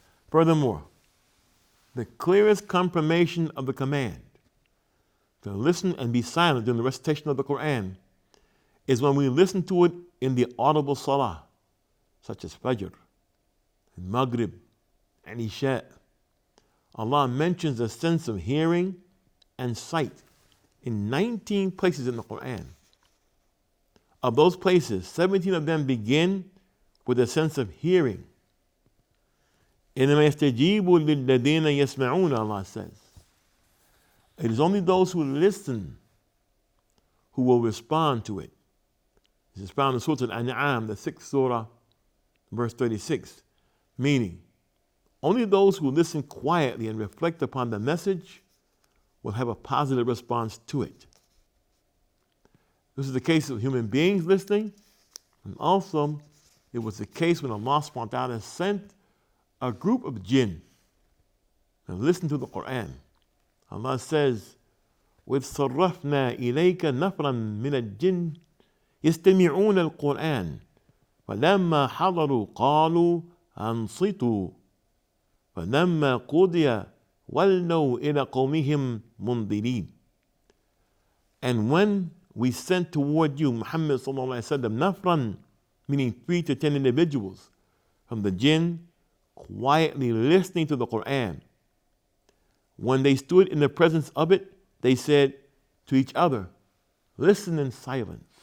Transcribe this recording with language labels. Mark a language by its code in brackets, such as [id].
[en] Furthermore, the clearest confirmation of the command to listen and be silent during the recitation of the Quran is when we listen to it in the audible salah, such as Fajr, and Maghrib, and Isha. Allah mentions the sense of hearing and sight in 19 places in the Quran. Of those places, 17 of them begin with a sense of hearing. [ar] إِنَّمَا يَسْتَجِيبُ لِلَّذِينَ يَسْمَعُونَ, [en] Allah says. It is only those who listen who will respond to it. This is found in Surah Al-An'am, the 6th surah, verse 36, meaning only those who listen quietly and reflect upon the message will have a positive response to it. This is the case of human beings listening, and also it was the case when Allah subhanahu wa ta'ala sent a group of jinn to listen to the Quran. Allah says, [ar] وَإِذْ صَرَّفْنَا إِلَيْكَ نَفْرًا مِنَ الْجِنِّ يَسْتَمِعُونَ الْقُرْآنَ فَلَمَّا حَضَرُوا قَالُوا أَنصِتُوا فَلَمَّا قُضِيَ وَلَّوْا إِلَى قَوْمِهِمْ مُنذِرِينَ. [en] And when we sent toward you, Muhammad sallallahu alaihi wasallam, nafran, meaning 3 to 10 individuals from the jinn, quietly listening to the Quran. When they stood in the presence of it, they said to each other, listen in silence.